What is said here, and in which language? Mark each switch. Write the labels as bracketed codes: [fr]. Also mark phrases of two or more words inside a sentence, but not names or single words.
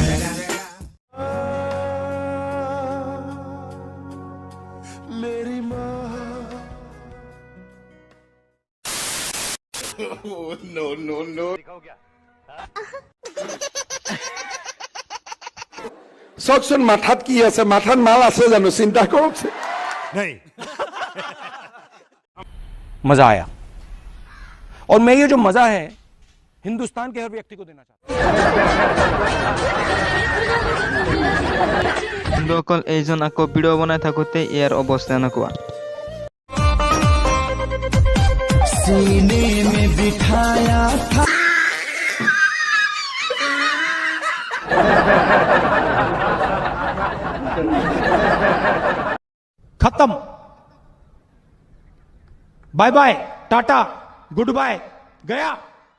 [hi] मेरी माँ [en] no no no [as] চকচোন মাথাত কি আছে, মাথাত মাল আছে জানো, চিন্তা কৰকচোন। [hi] नहीं। मजा आया और मैं ये जो मजा है हिंदुस्तान के हर व्यक्ति को देना चाहता हूं। [as] বন্ধুসকল এইজন আকৌ ভিডিঅ' বনাই থাকোঁতে ইয়াৰ অৱস্থা এনেকুৱা। [hi] सीने में बिठाया था खत्म। [en] bye bye tata good bye गया।